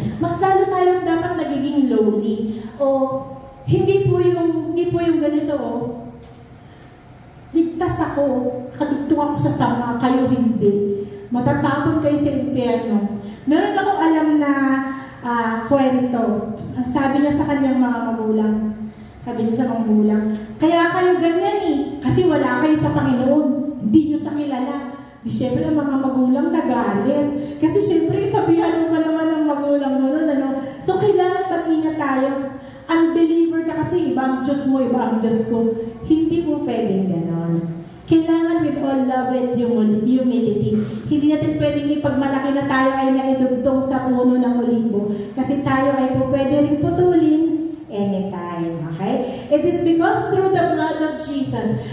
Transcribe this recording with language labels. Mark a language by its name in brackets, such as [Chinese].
[Filipino] Mas lalo tayong dapat nagiging lowly. O hindi po yung ganito ligtas ako, kadugtong ako sa sama, kayo hindi. Matatapon kayo sa impyerno. Meron akong alam na kwento. Ang sabi niya sa kanyang mga magulang, sabi niya sa mga magulang, kaya kayo ganyan kasi wala kayo sa Panginoon. Hindi niyo sa kilala. Di syempre ang mga magulang nagalit. Kasi syempre sabihan mo naman ng magulang mo nun, So kailangan mag-ingat tayo. Unbeliever ka kasi, iba ang Diyos mo, iba ang Diyos ko. Hindi po pwedeng ganon. Kailangan [English] with all love and humility. [Filipino] Hindi natin pwedeng ipagmalaki na tayo ay naidugtong sa puno ng olibo. Kasi tayo ay po pwede rin putulin anytime. Okay? [English] It is because through the blood of Jesus.